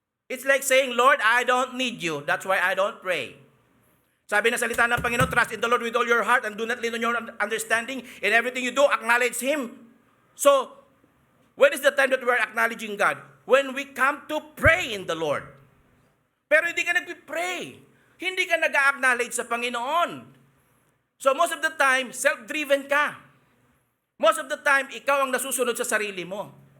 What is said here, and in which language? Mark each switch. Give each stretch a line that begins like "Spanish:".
English: It's like saying, Lord, I don't need you. That's why I don't pray.
Filipino: Sabi na salita ng Panginoon,
English: trust in the Lord with all your heart and do not lean on your understanding. In everything you do, acknowledge Him. So, when is the time that we are acknowledging God? When we come to pray in the Lord.
Filipino: Pero hindi ka nagpipray. Hindi ka nag-acknowledge sa Panginoon.
English: So most of the time, self-driven ka. Most of the time,
Filipino: ikaw ang nasusunod sa sarili mo.